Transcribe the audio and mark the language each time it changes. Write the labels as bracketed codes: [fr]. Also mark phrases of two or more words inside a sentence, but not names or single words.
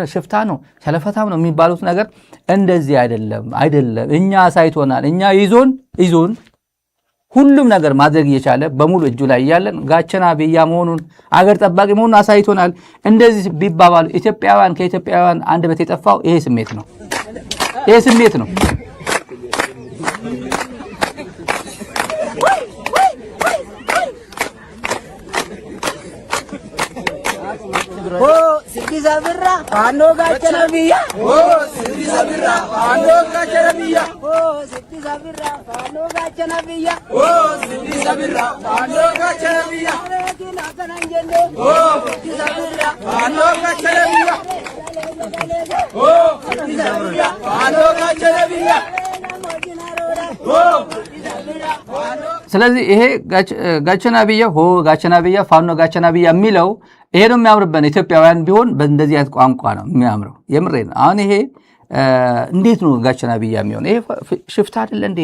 [am] ሽፍታ ነው ሸለፈታም ነው የሚባሉት ነገር እንደዚህ አይደለም። እኛ ሳይቶናል። እኛ ይዞን ሁሉም ነገር ማድረግ እየቻለ በሙሉ እጁ ላይ እያለን [om] gaachana biyya [am] መሆኑን አገር ጠባቂ መሆኑን አሳይቶናል። እንደዚህ ቢባባሉ ኢትዮጵያውያን ከኢትዮጵያውያን አንደበት የጠፋው ይሄ ስሜት ነው። [om] Siddisa birra faano gaachana biyya siddisa birra faano gaachana biyya siddisa birra faano gaachana biyya siddisa birra faano gaachana biyya kina kanan jenne siddisa birra faano gaachana biyya siddisa birra faano gaachana biyya [am] ስለዚህ ይሄ [om] gaachana biyya [am] ፋኖ [om] gaachana biyya [am] የሚለው ይሄ ነው የሚያምርበን። ኢትዮጵያውያን ቢሆን በእንደዚህ አይነት ቋንቋ ነው የሚያምረው። የምሬን አሁን ይሄ እንዴት ነው [om] gaachana biyya [am] የሚሆን? ይሄ ሽፍታ አይደለ እንዴ?